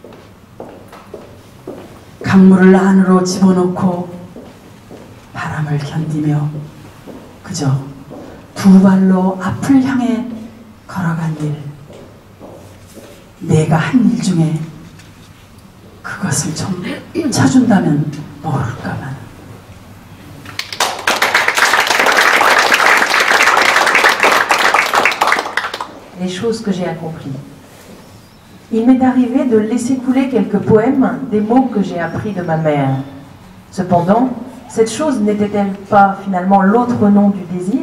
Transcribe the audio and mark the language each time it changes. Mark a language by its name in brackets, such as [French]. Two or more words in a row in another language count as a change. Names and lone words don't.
[Korean] 강물을 안으로 집어넣고 바람을 견디며 그저 두 발로 앞을 향해 걸어간 일, 내가 한 일 중에 그것을 좀 쳐준다면 모를까만. [French] Les choses que j'ai accomplies. Il m'est arrivé de laisser couler quelques poèmes, des mots que j'ai appris de ma mère. Cependant, cette chose n'était-elle pas finalement l'autre nom du désir?